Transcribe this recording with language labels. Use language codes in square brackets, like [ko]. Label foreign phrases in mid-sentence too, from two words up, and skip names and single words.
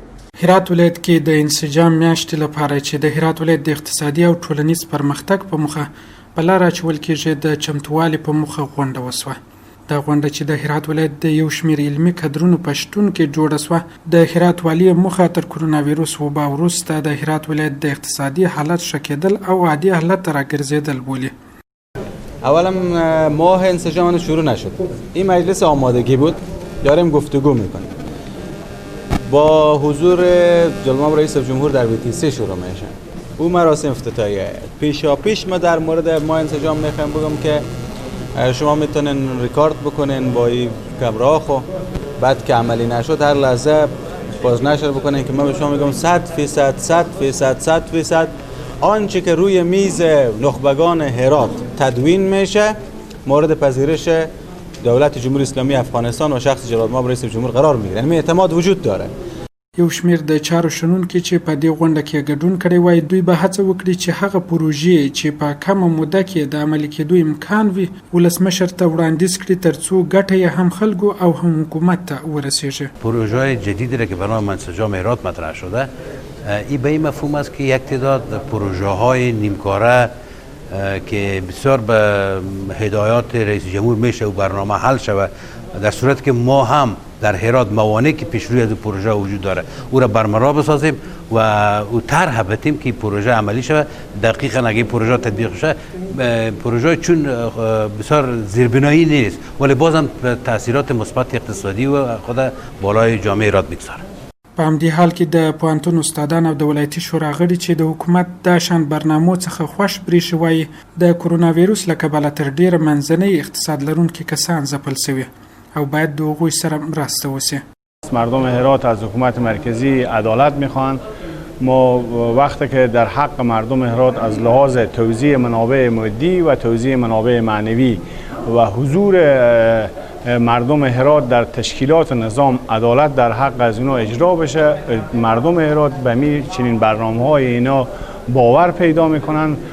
[ps] هرات ولایت کې د انسجام میاشتې لپاره چې د هرات ولایت د اقتصادي او ټولنیز پرمختګ په موخه په لار اچول کېږي د چمتووالي په موخه غونډه وسوه. دا غونډه چې د هرات ولایت د یو شمېر علمي کدرونو په شتون کې جوړه سوه. د هرات والي موخه تر کرونا ویروس وبا وروسته د هرات ولایت د اقتصادي حالت ښه کېدل او عادي حالت ته راګرځېدل بولي. [fa] اولا ماه انسجام شروع نشد. این مجلس آمادگی بود، داریم گفتگو میکنیم. با حضور جناب رئیس جمهور در BTC شروع میشه. او مراسم افتتاحیه. پیش ما در مورد ما انسجام میخوایم بگم که شما میتونین ریکارد بکنین با این کمراه و بعد که عملی نشد هر لحظه بازنشر بکنین که من به شما میگم 100% آنچه که روی میز نخبگان هرات تدوین میشه مورد پذیرش دولت جمهوری اسلامی افغانستان و شخص جناب رئیس جمهور قرار میگیره. یعنی اعتماد وجود داره. [ps] یو شمېر د چارو شنونکي چې په دې غونډه کې ګډون کړی وای دوی به هڅه وکړي چې هغه پروژې چې په کمه موده کې د عملي کېدو امکان وي ولسمشر ته وړاندیز کړي ترڅو ګټه یې هم خلکو او هم حکومت ته ورسیږي. [fa] پروژه‌های جدیدی را که برای انسجام هرات مطرح شده این به این مفهوم است که یک تعداد پروژه‌های نیمکاره که بسیار به هدایات رئیس جمهور میشه و برنامه حل شود در صورت که ما هم در هرات موانعی که پیش روی از پروژه وجود داره او را برملا بسازیم و او طرح بدیم که پروژه عملی شود. دقیقاً اگه پروژه تطبیق شه پروژه چون بسیار زیربنایی نیست ولی بازم تاثیرات مثبت اقتصادی و خود بالای جامعه هرات میگذاره. [ps] په همدې حال کې د پوهنتون استادان او د ولایتي شورا غړي چې د حکومت دا شان برنامو څخه خوښ بریښي وایي د کرونا ویروس له کبله تر ډیره منځنۍ اقتصاد لرونکي کسان ځپل سوي او باید د هغوی سره مرسته وشي. [fa] مردم هرات از حکومت مرکزی عدالت میخوان. ما وقتی که در حق مردم هرات از لحاظ توزیع منابع مادی و توزیع منابع معنوی و حضور مردم هرات در تشکیلات نظام عدالت در حق از اینا اجرا بشه مردم هرات به چنین برنامه‌های اینا باور پیدا میکنن.